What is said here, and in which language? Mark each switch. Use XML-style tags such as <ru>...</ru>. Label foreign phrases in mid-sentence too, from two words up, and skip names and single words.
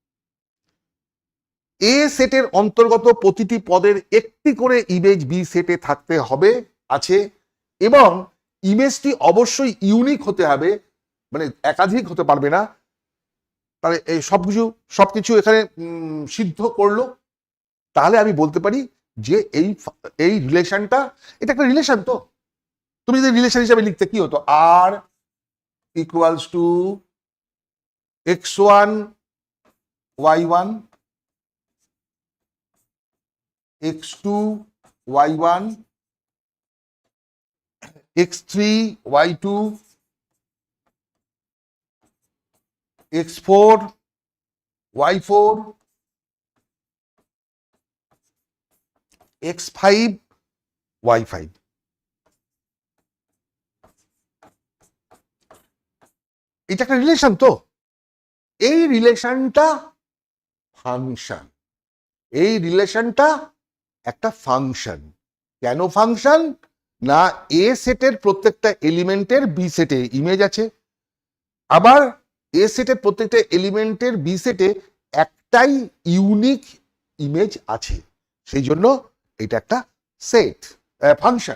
<bn>এ সেটের অন্তর্গত প্রতিটি পদের একটি করে ইমেজ বি সেটে থাকতে হবে, আছে, এবং ইমেজটি অবশ্যই ইউনিক হতে হবে, মানে একাধিক হতে পারবে না। তাহলে এই সবকিছু এখানে সিদ্ধ করলো, তাহলে আমি বলতে পারি যে এই রিলেশনটা, এটা একটা রিলেশন। তো তুমি যদি রিলেশন হিসাবে লিখতে কি হতো, আর</bn> <en>equals to</en> <bn>x1 y1 x2 y1 x3 y2 x4 y4 x5 y5। এটা একটা রিলেশন। তো এই রিলেশনটা ফাংশন, এই রিলেশনটা একটা ফাংশন। কেন ফাংশন না, এ সেটের প্রত্যেকটা এলিমেন্টের বি সেটে ইমেজ আছে, আবার এ সেটের প্রত্যেকটা এলিমেন্টের বি সেটে একটাই ইউনিক ইমেজ আছে, সেই জন্য এটা একটা সেট, ফাংশন।</bn>